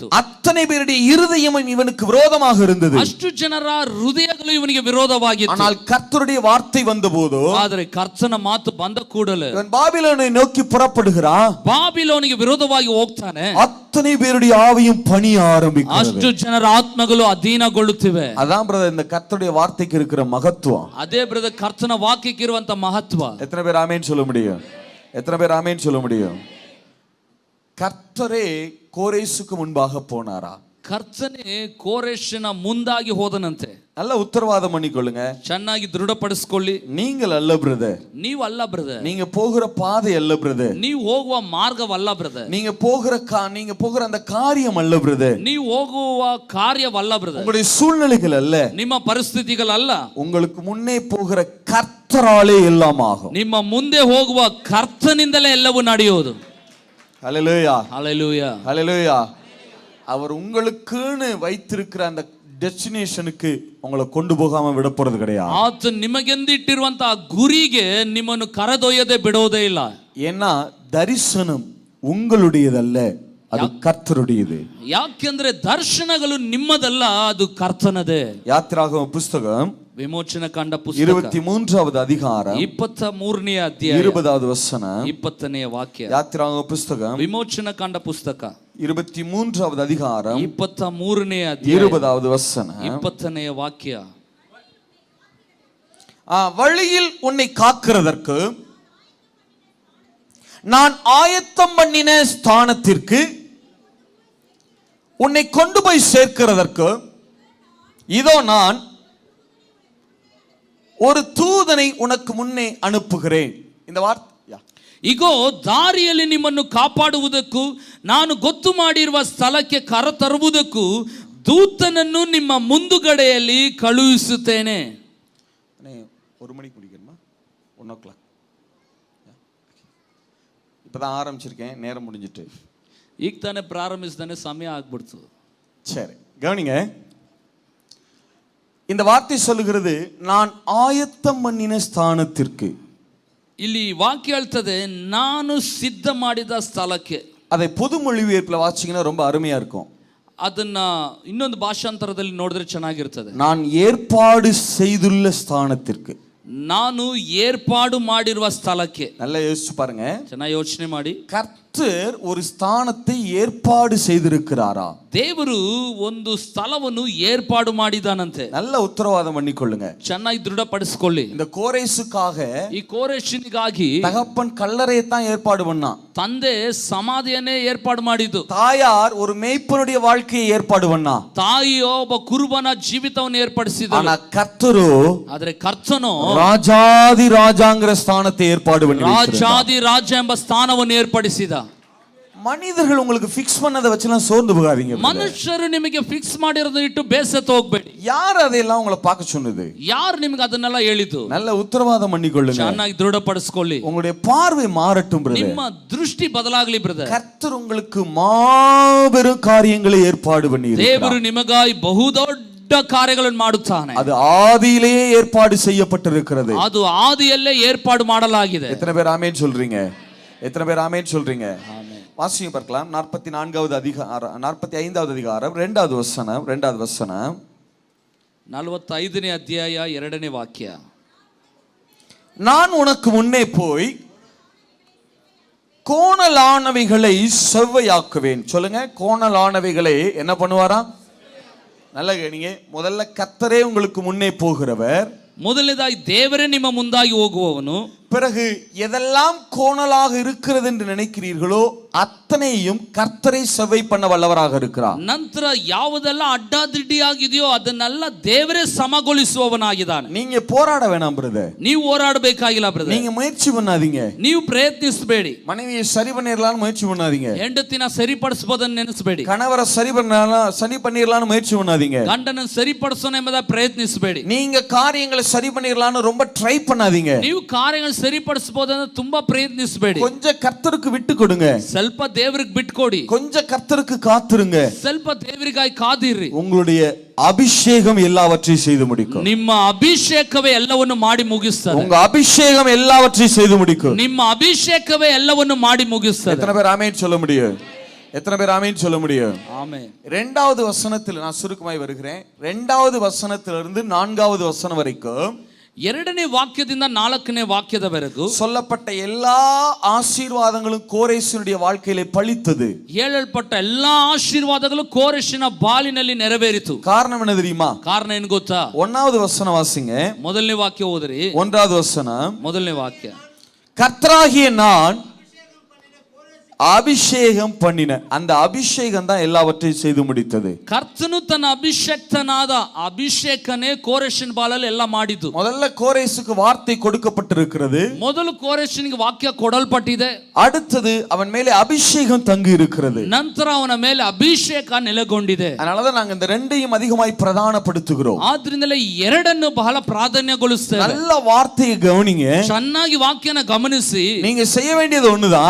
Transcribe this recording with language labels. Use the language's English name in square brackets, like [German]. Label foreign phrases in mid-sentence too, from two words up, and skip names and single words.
[Tamil] அத்தனை பேருடைய இருதயமும் இவனுக்கு விரோதமாக இருந்தது. [Kannada] ಅಷ್ಟು ಜನರ ಹೃದಯಗಳು ಇವನಿಗೆ ವಿರೋಧವಾಗಿತ್ತು. [Tamil] ஆனால் கர்த்தருடைய வார்த்தை வந்தபோது, [Kannada] ಆದರೆ ಕರ್ತನ ಮಾತು ಬಂದ ಕೂಡಲೇ [Tamil] இவன் பாபிலோனை நோக்கி புறப்படுகிறான். [Kannada] ಬಾಬಿಲೋನಿಗೆ ವಿರೋಧವಾಗಿ ಹೋಗ್ತಾನೆ. [Tamil] அத்தனை பேருடைய ஆவியும் பணிய ஆரம்பிக்கிறது. [Kannada] ಅಷ್ಟು ಜನರ ಆತ್ಮಗಳು ಅಧೀನಗೊಳ್ಳುತ್ತಿವೆ. [Tamil] அதான் பிரதர் இந்த கர்த்தருடைய வார்த்தைக்கு இருக்கிற மகத்துவம். [Kannada] ಅದೇ ಬ್ರದರ್ ಕರ್ತನ ವಾಕ್ಯಕ್ಕೆ ಇರುವಂತ ಮಹತ್ವ. [Tamil] எத்தனை பேர் ஆமென் சொல்ல முடியும்? எத்தனை பேர் ஆமென் சொல்ல முடியும்? கர்த்தரே கோரேசுக்கு முன்பாக போனாரா? [Kannada] ಕರ್ತನೇ ಕೋರೆಷನ ಮುಂದಾಗಿ ಹೋದನಂತೆ. [Tamil] நல்ல உத்தரவாதம் பண்ணிக்கொள்ளுங்க, [Kannada] ಚೆನ್ನಾಗಿ ದೃಢಪಡಿಸಿಕೊಳ್ಳಿ. [Tamil] நீங்கள் அல்ல பிரதர், [Kannada] ನೀವು ಅಲ್ಲ ಬ್ರದರ್. [Tamil] நீங்க போகிற பாதை அல்ல பிரதர், [Kannada] ನೀವು ಹೋಗುವ ಮಾರ್ಗವಲ್ಲ ಬ್ರದರ್. [Tamil] நீங்க போகிற அந்த காரியம் அல்ல பிரதர், [Kannada] ನೀವು ಹೋಗುವ ಕಾರ್ಯವಲ್ಲ ಬ್ರದರ್. [Tamil] உங்களுடைய சூழ்நிலைகள் அல்ல, [Kannada] ನಿಮ್ಮ ಪರಿಸ್ಥಿತಿಗಳಲ್ಲ, [Tamil] உங்களுக்கு முன்னே போகிற கர்த்தராலே எல்லாம் ஆகும். [Kannada] ನಿಮ್ಮ ಮುಂದೆ ಹೋಗುವ ಕರ್ತನಿಂದಲೇ ಎಲ್ಲವೂ ನಡೆಯುವುದು. [Tamil] ஹல்லேலூயா, ஹல்லேலூயா, ஹல்லேலூயா. அவர் உங்களுக்குன்னு வைத்திருக்கிற அந்த டெஸ்டினேஷனுக்கு உங்களை கொண்டு போகாம விட போறது கிடையாது. [Kannada] ಆತ ನಿಮಗೆಂದಿಟ್ಟಿರುವಂತಹ ಗುರಿಗೆ ನಿಮ್ಮನ್ನು ಕರೆದೊಯ್ಯದೆ ಬಿಡೋದೇ ಇಲ್ಲ. [Tamil] ஏன்னா தரிசனம் உங்களுடையதல்ல, அது கர்த்தருடையது. [Kannada] ಯಾಕೆಂದ್ರೆ ದರ್ಶನಗಳು ನಿಮ್ಮದಲ್ಲ, ಅದು ಕರ್ತನದೇ. [Tamil] யாத்திராகம புஸ்தகம் [Kannada] ವಿಮೋಚನ ಕಾಂಡ ಪುಸ್ತಕ [Tamil] 23வது அதிகாரம் [Kannada] 23ನೇ ಅಧ್ಯಾಯ [Tamil] 20வது வசனம் [Kannada] 20ನೇ ವಾಕ್ಯ. [Tamil] யாத்திராகம புஸ்தகம் [Kannada] ವಿಮೋಚನ ಕಾಂಡ ಪುಸ್ತಕ [Tamil] 23வது அதிகாரம் [Kannada] 23ನೇ ಅಧ್ಯಾಯ [Tamil] 20வது வசனம் [Kannada] 20ನೇ ವಾಕ್ಯ. [Tamil] வழியில் உன்னை காக்கிறதற்கு நான் ஆயத்தம் பண்ணின ஸ்தானத்திற்கு உன்னை கொண்டு போய் சேர்க்கிறதற்கு இதோ நான் ஒரு தூதனை உனக்கு முன்னே அனுப்புகிறேன். இந்த வார்த்தை, [Kannada] ಇಗೋ ದಾರಿಯಲ್ಲಿ ನಿಮ್ಮನ್ನು ಕಾಪಾಡುವುದಕ್ಕೂ ನಾನು ಗೊತ್ತು ಮಾಡಿರುವ ಸ್ಥಳಕ್ಕೆ ಕರೆತರುವುದಕ್ಕೂ ದೂತನನ್ನು ನಿಮ್ಮ ಮುಂದುಗಡೆಯಲ್ಲಿ ಕಳುಹಿಸುತ್ತೇನೆ. [Tamil] 1 மணிக்கு முடிக்கணுமா? 1 o'clock. இப்பதான் ஆரம்பிச்சிருக்கேன், நேரம் முடிஞ்சிட்டு. [Kannada] ಈಗ ತಾನೇ ಪ್ರಾರಂಭಿಸಿದಾನೆ, ಸಮಯ ಆಗ್ಬಿಡ್ತು. [Tamil] சரி, கவனிங்க. இந்த வார்த்தை சொல்லுகிறது, நான் ஆயத்தம் பண்ணின ஸ்தானத்திற்கு. [Kannada] ಇಲ್ಲಿ ವಾಕ್ಯ ಹೇಳ್ತದೆ, ನಾನು ಸಿದ್ಧ ಮಾಡಿದ ಸ್ಥಳಕ್ಕೆ. [Tamil] அதை பொது மொழிபெயர்ப்புல வாசிச்சீங்கன்னா ரொம்ப அருமையா இருக்கும். [Kannada] ಅದನ್ನ ಇನ್ನೊಂದು ಭಾಷಾಂತರದಲ್ಲಿ ನೋಡಿದ್ರೆ ಚೆನ್ನಾಗಿರ್ತದೆ. [Tamil] நான் ஏற்பாடு செய்துள்ள ஸ்தானத்திற்கு. [Kannada] ನಾನು ಏರ್ಪಾಡು ಮಾಡಿರುವ ಸ್ಥಳಕ್ಕೆ. [Tamil] நல்லா யோசிச்சு பாருங்க, [Kannada] ಚೆನ್ನಾಗಿ ಯೋಚನೆ ಮಾಡಿ. [Tamil] கர்த்தர் ஒரு ஸ்தானத்தை ஏற்பாடு செய்திருக்கிறாரா? [Kannada] ದೇವರು ಒಂದು ಸ್ಥಳವನ್ನು ಏರ್ಪಾಡು ಮಾಡಿದಾನಂತೆ. [Tamil] நல்ல உத்தரவாதம் பண்ணிக்கொள்ளுங்க, [Kannada] ಚೆನ್ನಾಗಿ ದೃಢಪಡಿಸಿಕೊಳ್ಳಿ. [Tamil] இந்த கோரேசுக்காக, [Kannada] ಈ ಕೋರೆಷಿನಿಗಾಗಿ [Tamil] தகப்பன் கல்லறையை தான் ஏற்பாடு பண்ணான். [Kannada] ತಂದೆ ಸಮಾಧಿಯನ್ನೇ ಏರ್ಪಾಡು ಮಾಡಿದ್ದು. [Tamil] தாயார் ஒரு மேய்ப்பனுடைய வாழ்க்கையை ஏற்பாடு பண்ணா. [Kannada] ತಾಯಿಯೋ ಒಬ್ಬ ಕುರುಬನ ಜೀವಿತವನ್ನು ಏರ್ಪಡಿಸಿದಳು. [Tamil] ஆனா கர்த்தரோ, [Kannada] ಆದ್ರೆ ಕರ್ತನು [Tamil] ராஜாதி ராஜாங்கிற ஸ்தானத்தை ஏற்பாடு பண்ணி, [Kannada] ರಾಜಾದಿ ರಾಜ ಎಂಬ ಸ್ಥಾನವನ್ನು ಏರ್ಪಡಿಸಿದ. [Tamil] மனிதர்கள் உங்களுக்கு ஃபிக்ஸ் பண்ணதை வச்சுலாம் சோர்ந்து போகாதீங்க. [Kannada] ಮನುಷ್ಯರು ನಿಮಗೆ ಫಿಕ್ಸ್ ಮಾಡಿರೋದನ್ನ ಇಟ್ಟು ಬೇಸತ್ತು ಹೋಗ್ಬೇಡಿ. [Tamil] யார் அதையெல்லாம் உங்களை பார்க்க சொன்னது? [Kannada] ಯಾರು ನಿಮಗೆ ಅದನ್ನೆಲ್ಲ ಹೇಳಿದ್ದು? [Tamil] நல்ல உத்தரவாதம் பண்ணிக்கொள்ளுங்க, [Kannada] ಚೆನ್ನಾಗಿ ದೃಢಪಡಿಸಿಕೊಳ್ಳಿ. [Tamil] உங்களுடைய பார்வை மாறட்டும் பிரதர். [Kannada] ನಿಮ್ಮ ದೃಷ್ಟಿ ಬದಲಾಗಲಿ ಬ್ರದರ್. [Tamil] கர்த்தர் உங்களுக்கு மாபெரும் காரியங்களை ஏற்பாடு பண்ணி இருக்கிறார். [Kannada] ದೇವರು ನಿಮಗಾಗಿ ಬಹುದೊಡ್ಡ ಕಾರ್ಯಗಳನ್ನು ಮಾಡುತ್ತಾನೆ. [Tamil] அது ஆதியிலேயே ஏற்பாடு செய்யப்பட்டிருக்கிறது. [Kannada] ಅದು ಆದಿಯಲ್ಲೇ ಏರ್ಪಾಡು ಮಾಡಲಾಗಿದೆ. [Tamil] எத்தனை பேர் ஆமென் சொல்றீங்க? எத்தனை பேர் ஆமென் சொல்றீங்க? வாசிங்க பார்க்கலாம். 44வது அதிகாரம், 45வது அதிகாரம் 2வது வசனம். 2வது வசனம், [Kannada] 45ನೇ ಅಧ್ಯಾಯ 2ನೇ ವಾಕ್ಯ. [Tamil] நான் உனக்கு முன்னே போய் கோணலானவைகளை செவ்வையாக்குவேன். சொல்லுங்க, கோணலானவைகளை என்ன பண்ணுவாரா? நல்ல கேளுங்க. முதல்ல கர்த்தரே உங்களுக்கு முன்னே போகிறவர். [Kannada] ಮೊದಲನೇದಾಗಿ ದೇವರೇ ನಿಮ್ಮ ಮುಂದಾಗಿ ಹೋಗುವವನು. [Tamil] பிறகு எதெல்லாம் கோணலாக இருக்கிறது என்று நினைக்கிறீர்களோ அத்தனையும் கர்த்தரை செவ்வை பண்ண வல்லவராக இருக்கிறார். [Kannada] ನಂತರ ಯಾವುದೆಲ್ಲ ಅಡ್ಡಾದಿಡ್ಡಿಯಾಗಿದೆಯೋ ಅದನ್ನೆಲ್ಲ ದೇವರೇ ಸಮಗೊಳಿಸುವವನಾಗಿದ್ದಾನೆ. [Tamil] நீங்க போராட வேணாம் பிரதர், [Kannada] ನೀವು ಹೋರಾಡಬೇಕಾಗಿಲ್ಲ ಬ್ರದರ್. [Tamil] நீங்க முயற்சி பண்ணாதீங்க, [Kannada] ನೀವು ಪ್ರಯತ್ನಿಸಬೇಡಿ. [Tamil] மனைவியை சரி பண்ணிரலாம்னு முயற்சி பண்ணாதீங்க, [Kannada] ಹೆಂಡತಿನ ಸರಿಪಡಿಸಬಹುದನ್ನು ನೆನೆಸಬೇಡಿ. [Tamil] கணவரை சரி பண்ணிரலாம்னு முயற்சி பண்ணாதீங்க, [Kannada] ಗಂಡನನ್ನು ಸರಿಪಡಿಸೋಣ ಎಂಬುದ ಪ್ರಯತ್ನಿಸಬೇಡಿ. [Tamil] நீங்க காரியங்களை சரி பண்ணிரலாம்னு ரொம்ப ட்ரை பண்ணாதீங்க. [Kannada] ನೀವು ಕಾರ್ಯಗಳನ್ನು ಸರಿಪಡಿಸಬಹುದನ್ನು ತುಂಬಾ ಪ್ರಯತ್ನಿಸಬೇಡಿ. [Tamil] கொஞ்சம் கர்த்தருக்கு விட்டு கொடுங்க, [Kannada] ಸ್ವಲ್ಪ ದೇವರಿಗೆ ಬಿಟ್ಕೊಡಿ. [Tamil] கொஞ்சம் கர்த்தருக்கு காத்துருங்க, [Kannada] ಸ್ವಲ್ಪ ದೇವರಿಗಾಗಿ ಕಾದಿರ್ರಿ. [Tamil] உங்களுடைய அபிஷேகம் எல்லாவற்றையும் செய்து முடிக்கும். [Kannada] ನಿಮ್ಮ ಅಭಿಷೇಕವೇ ಎಲ್ಲವನ್ನು ಮಾಡಿ ಮುಗಿಸ್ತದೆ. [Tamil] உங்க அபிஷேகம் எல்லாவற்றையும் செய்து முடிக்கும். [Kannada] ನಿಮ್ಮ ಅಭಿಷೇಕವೇ ಎಲ್ಲವನ್ನು ಮಾಡಿ ಮುಗಿಸ್ತದೆ. [Tamil] எத்தனை பேர் ஆமென் சொல்ல முடியும்? எத்தனை பேர் ஆமென் சொல்ல முடியும்? ஆமென். 2வது வசனத்தில் நான் சுருக்கமாய் வருகிறேன். 2வது வசனத்திலிருந்து 4வது வசனம் வரைக்கும் [Kannada] 2ನೇ ವಾಕ್ಯದಿಂದ 4ನೇ ವಾಕ್ಯದವರೆಗೂ [Tamil] சொல்லப்பட்ட எல்லா ஆசீர்வாதங்களும் கோரேசினுடைய வாழ்க்கையிலே பலித்தது. [Kannada] ಹೇಳಲ್ಪಟ್ಟ ಎಲ್ಲಾ ಆಶೀರ್ವಾದಗಳು ಕೋರೆಷಿನ ಬಾಲಿನಲ್ಲಿ ನೆರವೇರಿತು. [Tamil] காரணம் என்ன தெரியுமா? [Kannada] ಕಾರಣ ಏನು ಗೊತ್ತಾ? [Tamil] 1வது வசனம் வாசிங்க. [Kannada] ಮೊದಲನೇ ವಾಕ್ಯ ಓದ್ರಿ. [Tamil] 1வது வசனம், [Kannada] ಮೊದಲನೇ ವಾಕ್ಯ. [Tamil] கர்த்தராகிய நான் அபிஷேகம் பண்ணின, அந்த அபிஷேகம் தான் எல்லாவற்றையும் செய்து முடித்தது. [Kannada] ಕರ್ತನು ತನ್ನ ಅಭಿಷೇಕ್ತನಾದ ಅಭಿಷೇಕನೇ ಕೋರೆಷಿನ ಬಾಲಲ್ಲಿ ಎಲ್ಲ ಮಾಡಿದ್ದು. [Tamil] முதல்ல கோரேசுக்கு வார்த்தை கொடுக்கப்பட்டிருக்கிறது. [Kannada] ಮೊದಲು ಕೋರೆಷನಿಗೆ ವಾಕ್ಯ ಕೊಡಲ್ಪಟ್ಟಿದೆ. [Tamil] அடுத்தது அவன் மேலே அபிஷேகம் தங்கி இருக்கிறது. [Kannada] ನಂತರ ಅವನ ಮೇಲೆ ಅಭಿಷೇಕ ನೆಲೆಗೊಂಡಿದೆ. [Tamil] அதனாலதான் நாங்க இந்த ரெண்டையும் அதிகமாய் பிரதானப்படுத்துகிறோம். [Kannada] ಆದ್ರಿಂದಲೇ ಎರಡನ್ನು ಬಹಳ ಪ್ರಾಧಾನ್ಯಗೊಳಿಸ್ತೇವೆ. [Tamil] நல்ல வார்த்தையை கவனிங்க, [Kannada] ಚೆನ್ನಾಗಿ ವಾಕ್ಯನ ಗಮನಿಸಿ. [Tamil] நீங்க செய்ய வேண்டியது ஒண்ணுதான்,